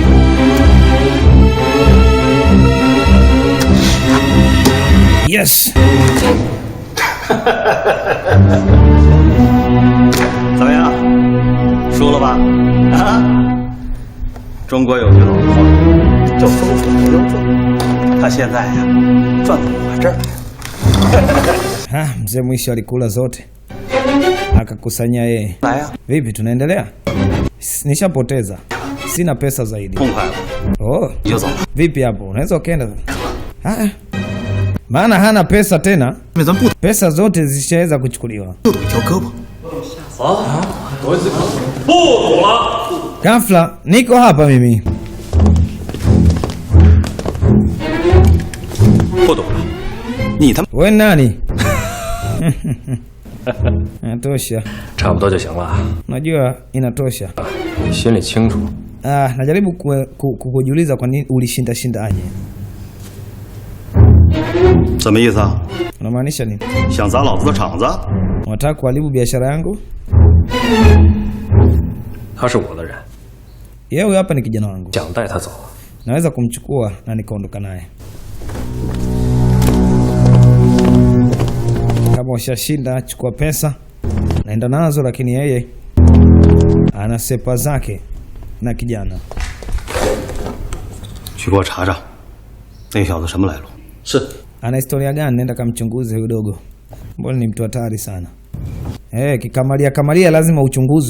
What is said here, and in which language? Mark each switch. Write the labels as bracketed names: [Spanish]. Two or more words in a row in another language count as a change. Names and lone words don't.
[Chinese] Yes. 怎么样？输了吧？啊？中国有句老话叫“风水轮流转”，他现在呀转到我这儿。 [Swahili] Mzee mwisho alikula zote akakusanya yeye. Vipi, tunaendelea? Nishapoteza, sina pesa zaidi. Oh, vipi hapo? Unaweza ukaenda? Maana hana pesa tena, pesa zote zishaweza kuchukuliwa. Ghafla niko hapa mimi. Wewe nani? Inatosha. [Chinese] 差不多就行了。 [Swahili] Najua inatosha. [Chinese] 心里清楚。 [Swahili] najaribu kukujiuliza kwa nini ulishinda aje. [Chinese] 什么意思啊？ [Swahili] Unamaanisha nini? [Chinese] 想砸老子的场子？ [Swahili] Unataka kuharibu biashara yangu? [Chinese] 他是我的人。 [Swahili] Yeye huyu hapa ni kijana wangu. [Chinese] 想带他走。 [Swahili] Naweza kumchukua na nikaondoka naye. Kama ushashinda, chukua pesa naenda nazo, lakini yeye ana sepa zake na kijana. [Chinese] 去给我查查那小子什么来路。是。 [Swahili] Ana historia gani? Nenda kamchunguze huyo dogo. Mbona ni mtu hatari sana. Kikamalia lazima uchunguze.